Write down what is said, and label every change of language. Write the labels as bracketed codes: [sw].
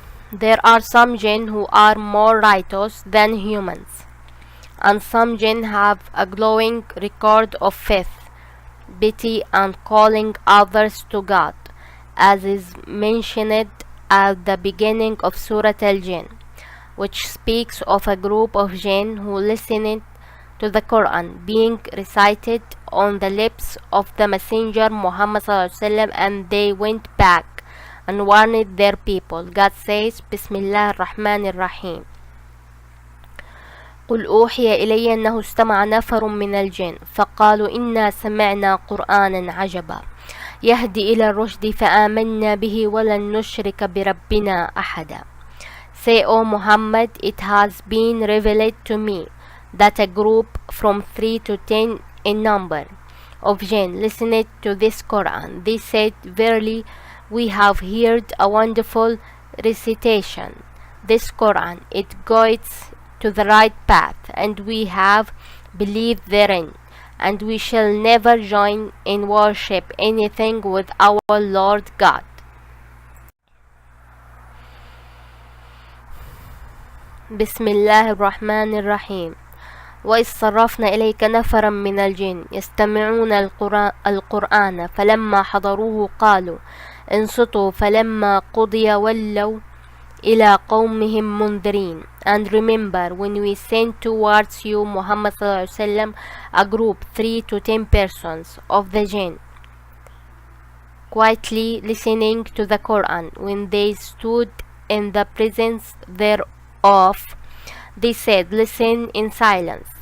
[en] There are some jinn who are more righteous than humans, and some jinn have a glowing record of faith, piety, and calling others to God, as is mentioned at the beginning of Surah Al-Jinn, which speaks of a group of jinn who listened to the Quran being recited on the lips of the Messenger Muhammad ﷺ, and they went back and warned their people. God says, [ar] Bismillah ar-Rahman ar-Rahim. قل أوحي إلي أنه استمع نفر من الجن فقالوا إنا سمعنا قرآنا عجبا يهدي إلى الرشد فآمنا به ولن نشرك بربنا أحدا. [en] Say, O Muhammad, it has been revealed to me that a group from 3 to 10 in number of jinn listened to this Quran. They said, "Verily, we have heard a wonderful recitation. This Quran, it guides to the right path, and we have believed therein, and we shall never join in worship anything with our Lord God." [ar] بسم الله الرحمن الرحيم. وإذ صرفنا إليك نفرا من الجن يستمعون القرآن فلما حضروه قالوا انصتوا فلما قضي ولوا إلى قومهم منذرين. [en] And remember when we sent towards you Muhammad ﷺ a group 3 to 10 persons of the jinn quietly listening to the Quran. When they stood in the presence thereof, they said, "Listen in silence."